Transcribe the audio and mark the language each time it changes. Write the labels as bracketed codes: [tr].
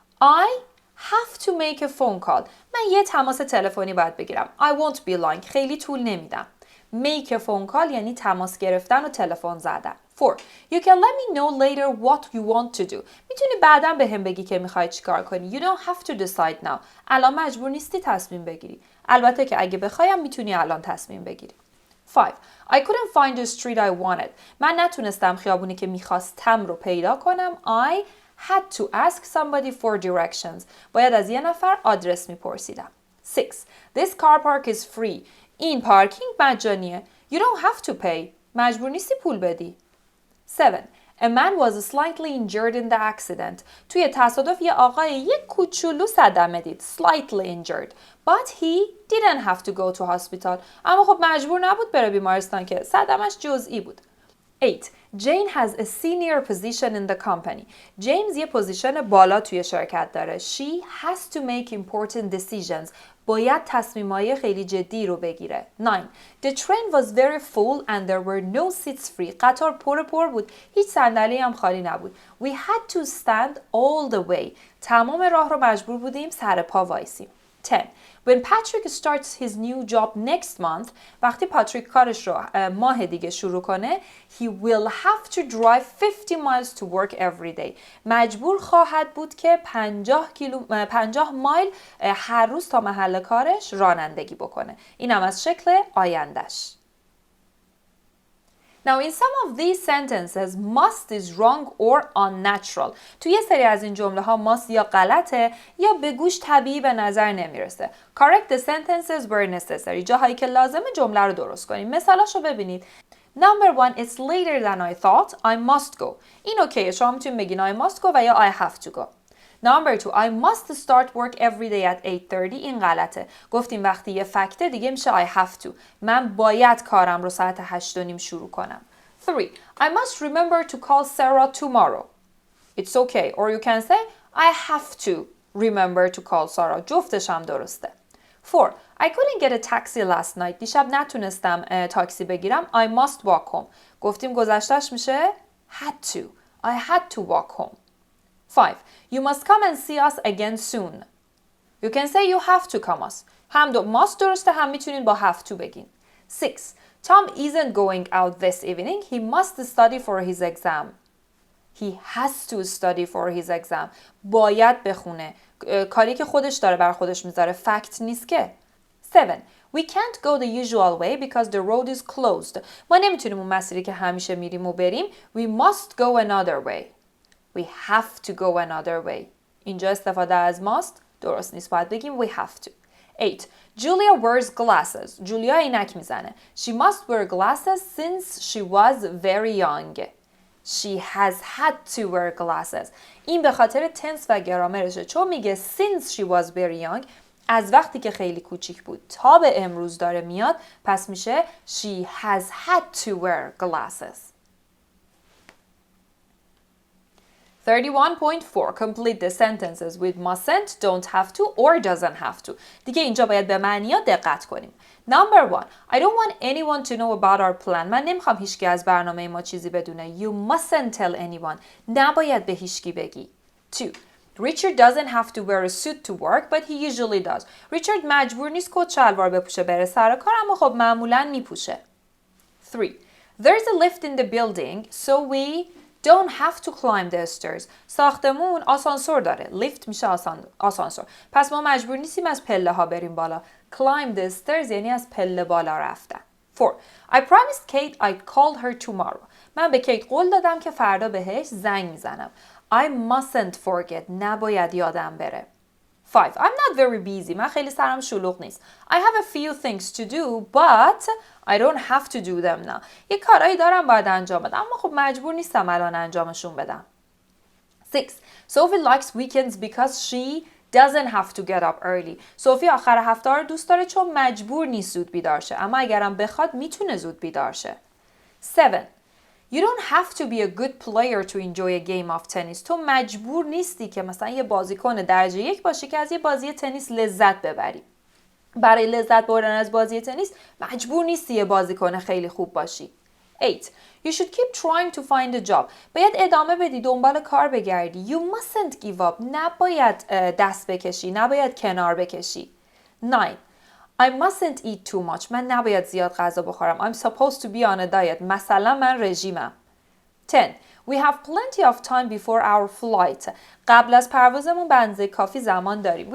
[en] I have to make a phone call. [fa] من یه تماس تلفنی باید بگیرم. [en] I won't be long. [fa] خیلی طول نمیدم. [en] Make a phone call [fa] یعنی تماس گرفتن و تلفن زدن. [en] 4. You can let me know later what you want to do. [fa] میتونی بعداً به هم بگی که میخوای چیکار کنی. [en] You don't have to decide now. [fa] الان مجبور نیستی تصمیم بگیری. البته که اگه بخوایم میتونی الان تصمیم بگیری. [en] 5. I couldn't find the street I wanted. [fa] من نتونستم خیابونی که میخواستم رو پیدا کنم. [en] I had to ask somebody for directions. [fa] باید از یه نفر آدرس میپرسیدم. [en] 6. This car park is free. [fa] این پارکینگ مجانیه. [en] You don't have to pay. [fa] مجبور نیستی پول بدی. 7. [en] A man was slightly injured in the accident. [fa] توی تصادف یه آقای یک کوچولو صدمه دید. [en] Slightly injured. But he didn't have to go to hospital. [fa] اما خب مجبور نبود بره بیمارستان که صدمش جزئی بود. [en] 8. Jane has a senior position in the company. [fa] جیمز یه پوزیشن بالا توی شرکت داره. [en] She has to make important decisions. [fa] باید تصمیمای خیلی جدی رو بگیره. [en] 9. The train was very full and there were no seats free. [fa] قطار پر بود. هیچ صندلی هم خالی نبود. [en] We had to stand all the way. [fa] تمام راه رو مجبور بودیم سر پا وایسیم. [en] 10. When Patrick starts his new job next month, [fa] وقتی پاتریک کارش رو ماه دیگه شروع کنه, [en] he will have to drive 50 miles to work every day. [fa] مجبور خواهد بود که 50 مایل هر روز تا محل کارش رانندگی بکنه. اینم از شکل آیندهش. [en] Now in some of these sentences, must is wrong or unnatural. [fa] توی یه سری از این جمله ها must یا غلطه یا به گوش طبیعی به نظر نمیرسه. [en] Correct the sentences where necessary. [fa] جاهایی که لازمه جمله رو درست کنیم. مثالاشو ببینید. [en] Number 1, it's later than I thought. I must go. [fa] این اوکیه. شما میتونید بگین [en] I must go [fa] و یا [en] I have to go. Number 2, I must start work every day at 8:30. [fa] این غلطه. گفتیم وقتی یه فکته دیگه میشه [en] I have to. [fa] من باید کارم رو ساعت 8:30 شروع کنم. [en] 3, I must remember to call Sarah tomorrow. It's okay. Or you can say I have to remember to call Sarah. [fa] جفتش هم درسته. [en] 4, I couldn't get a taxi last night. [fa] دیشب نتونستم تاکسی بگیرم. [en] I must walk home. [fa] گفتیم گذشتهش میشه had to. [en] I had to walk home. 5. You must come and see us again soon. You can say you have to come us. [fa] هم must درسته هم میتونین با have to بگین. [en] 6. Tom isn't going out this evening. He must study for his exam. He has to study for his exam. [fa] باید بخونه. کاری که خودش داره بر خودش میذاره. فکت نیست که. 7. [en] We can't go the usual way because the road is closed. [fa] ما نمیتونیم اون مسیری که همیشه میریم و بریم. [en] We must go another way. We have to go another way. [fa] اینجا استفاده از must درست نیست. باید بگیم [en] we have to. 8. Julia wears glasses. [fa] جولیا عینک میزنه. [en] She must wear glasses since she was very young. She has had to wear glasses. [fa] این به خاطر tense و گرامرشه. چون میگه [en] since she was very young [fa] از وقتی که خیلی کوچیک بود تا به امروز داره میاد پس میشه she has had to wear glasses. [en] 31.4 Complete the sentences with mustn't, don't have to, or doesn't have to. [fa] دیگه اینجا باید به معنی‌ها دقت کنیم. [en] Number 1. I don't want anyone to know about our plan. [fa] من نمیخوام هیچکی از برنامه ما چیزی بدونه. [en] You mustn't tell anyone. [fa] نباید به هیچکی بگی. [en] 2. Richard doesn't have to wear a suit to work, but he usually does. [fa] ریچارد مجبور نیست کت شلوار بپوشه بره سر کار اما خب معمولاً میپوشه. [en] 3. There's a lift in the building, so we don't have to climb the stairs. [fa] ساختمون آسانسور داره. لیفت میشه آسانسور. پس ما مجبور نیستیم از پله ها بریم بالا. [en] Climb the stairs [fa] یعنی از پله بالا رفتن. [en] 4. I promised Kate I'd call her tomorrow. [fa] من به کیت قول دادم که فردا بهش زنگ میزنم. [en] I mustn't forget. [fa] نباید یادم بره. [en] 5. I'm not very busy. [fa] من خیلی سرم شلوغ نیست. [en] I have a few things to do, but I don't have to do them now. [fa] یه کارایی دارم باید انجام بدم اما خب مجبور نیستم الان انجامشون بدم. [en] 6. Sophie likes weekends because she doesn't have to get up early. [fa] صوفی آخر هفته رو دوست داره چون مجبور نیست زود بیدار شه اما اگرم بخواد میتونه زود بیدار شه. [en] 7. You don't have to be a good player to enjoy a game of tennis. [fa] تو مجبور نیستی که مثلا یه بازیکن درجه 1 باشی که از یه بازی تنیس لذت ببری. برای لذت بردن از بازی تنیس مجبور نیستی یه بازیکن خیلی خوب باشی. [en] 8. You should keep trying to find a job. [fa] باید ادامه بدی دنبال کار بگردی. [en] You mustn't give up. [fa] نباید دست بکشی. نباید کنار بکشی. 9. [en] I mustn't eat too much. [fa] من نباید زیاد غذا بخورم. [en] I'm supposed to be on a diet. [fa] مثلا من رژیمم. [en] 10. We have plenty of time before our flight. [fa] قبل از پروازمون به اندازه کافی زمان داریم.